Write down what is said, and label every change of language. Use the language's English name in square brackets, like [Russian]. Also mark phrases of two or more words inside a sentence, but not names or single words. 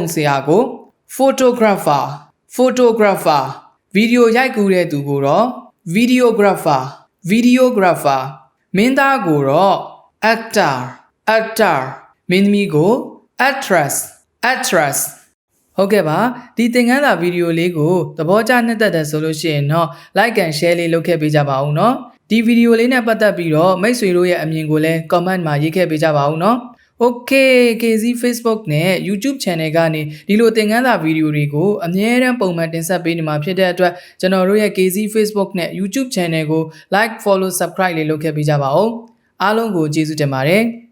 [Burmese] ဆရာကို Photographer ဗီဒီယိုရိုက်ကူးတဲ့သူကိုတော့ Videographer မင်းသားကိုတော့ Actor မင်းသမီးကို Actress ဟုတ်ကဲ့ပါဒီ သင်ခန်းစာဗီဒီယိုလေးကိုသဘောကျနှစ်သက်တယ်ဆိုလို့ရှိရင်တော့ [English] like and share [Burmese] လေးလုပ်ခဲ့ပေးကြပါဦးเนาะဒီဗီဒီယိုလေးနဲ့ပတ်သက်ပြီးတော့မိတ်ဆွေတို့ရဲ့အမြင်ကိုလည်း comment မှာရေးခဲ့ပေးကြပါဦးเนาะ Okay K Zee Facebook နဲ့ YouTube Channel ကနေဒီလိုသင်ခန်းစာဗီဒီယိုတွေကိုအမြဲတမ်းပုံမှန်တင်ဆက်ပေးနေမှာဖြစ်တဲ့အတွက်ကျွန်တော်တို့ရဲ့ K Zee Facebook နဲ့ YouTube Channel ကို [English] like follow subscribe [Burmese] လေးလုပ်ခဲ့ပေးကြပါဦးအားလုံးကိုကျေးဇူးတင်ပါတယ်